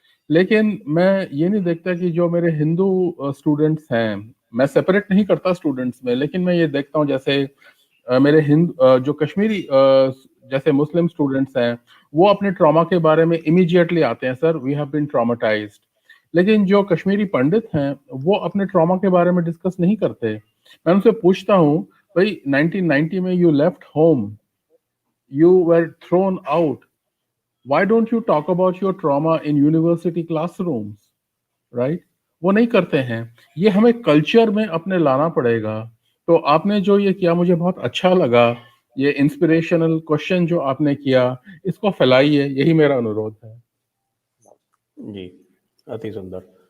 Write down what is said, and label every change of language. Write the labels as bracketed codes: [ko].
[hi] लेकिन मैं ये नहीं देखता कि जो मेरे हिंदू स्टूडेंट्स हैं, मैं सेपरेट नहीं करता स्टूडेंट्स में, लेकिन मैं ये देखता हूँ जैसे मेरे जो कश्मीरी जैसे मुस्लिम स्टूडेंट्स हैं वो अपने ट्रॉमा के बारे में इमीडिएटली आते हैं, sir [en] we have been traumatised, [hi] लेकिन जो कश्मीरी पंडित हैं वो अपने ट्रॉमा के बारे में डिस्कस नहीं करते। मैं उनसे पूछता हूँ, भाई 1990 में [en] You left home, you were thrown out, why don't you talk about your trauma in university classrooms, right? [hi] वो नहीं करते हैं। ये हमें कल्चर में अपने लाना पड़ेगा। तो आपने जो ये किया मुझे बहुत अच्छा लगा, ये इंस्पिरेशनल क्वेश्चन जो आपने किया इसको फैलाइए, यही मेरा अनुरोध है। जी, अति सुंदर।